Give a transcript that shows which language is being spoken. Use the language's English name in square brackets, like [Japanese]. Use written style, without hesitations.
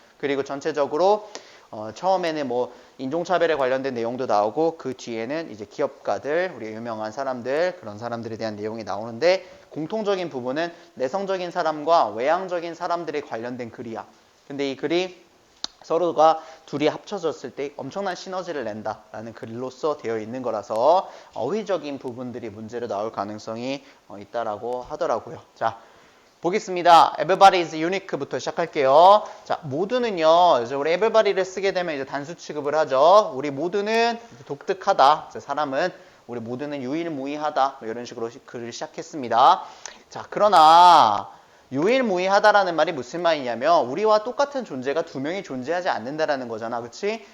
[Korean] 그리고 전체적으로 처음에는 뭐 인종차별에 관련된 내용도 나오고 그 뒤에는 이제 기업가들, 우리 유명한 사람들, 그런 사람들에 대한 내용이 나오는데 공통적인 부분은 내성적인 사람과 외향적인 사람들에 관련된 글이야. 근데 이 글이 서로가 둘이 합쳐졌을 때 엄청난 시너지를 낸다라는 글로써 되어 있는 거라서 어휘적인 부분들이 문제로 나올 가능성이 있다라고 하더라고요. 자, 보겠습니다. [English] Everybody is unique [Korean] 부터 시작할게요. 자, 모두는요. 이제 우리 everybody를 쓰게 되면 이제 단수 취급을 하죠. 우리 모두는 독특하다. 사람은 우리 모두는 유일무이하다. 이런 식으로 글을 시작했습니다. 자, 그러나 유일무이하다라는 말이 무슨 말이냐면 우리와 똑같은 존재가 2명이 존재하지 않는다라는 거잖아. 그치?